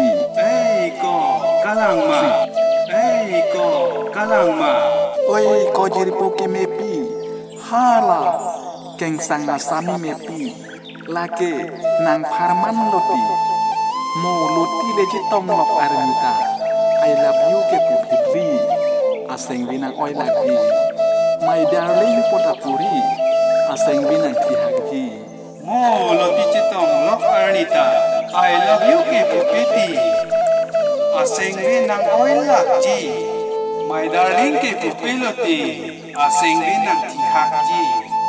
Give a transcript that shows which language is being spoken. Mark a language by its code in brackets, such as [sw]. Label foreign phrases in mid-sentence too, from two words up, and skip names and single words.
[mjw] ko kalang ma Oi ko jirpo kemepi Hala keng sanga sami mepi Lake nang parman loti Mo loti leji tong lok armita [en] I love you [mjw] ke pupitri Aseng binang oi lagi [en] My darling [mjw] potapuri Aseng binang kihagji Mo loti citong lok arnita [en] I love you [mjw] ke pupiti Aseng binang oi lagi [en] My darling [mjw] ke pupiloti Aseng binang kihagji